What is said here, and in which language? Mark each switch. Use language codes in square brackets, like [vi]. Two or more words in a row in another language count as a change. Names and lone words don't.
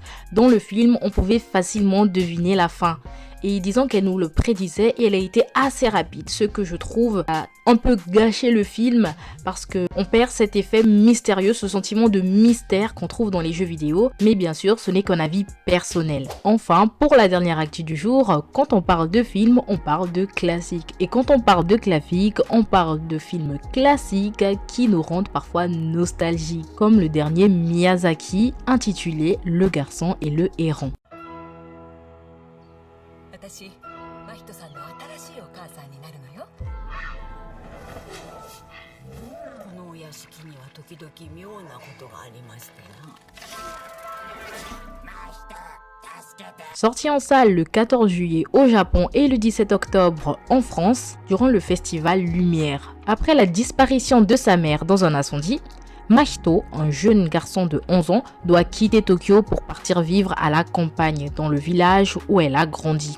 [fr] Dans le film, on pouvait facilement deviner la fin. Et disons qu'elle nous le prédisait et elle a été assez rapide, ce que je trouve a un peu gâché le film parce qu'on perd cet effet mystérieux, ce sentiment de mystère qu'on trouve dans les jeux vidéo, mais bien sûr ce n'est qu'un avis personnel. Enfin, pour la dernière actu du jour, quand on parle de film, on parle de classique. Et quand on parle de classique, on parle de films classiques qui nous rendent parfois nostalgiques, comme le dernier Miyazaki intitulé Le garçon et le héron. [ja] 私、真人さんの新しいお母さんになるのよ。このお屋敷には時々妙なことがありましてな。真人、 [fr] Sorti en salle le 14 juillet au Japon et le 17 octobre en France, durant le festival Lumière. Après la disparition de sa mère dans un incendie, Mahito, un jeune garçon de 11 ans, doit quitter Tokyo pour partir vivre à la campagne, dans le village où elle a grandi.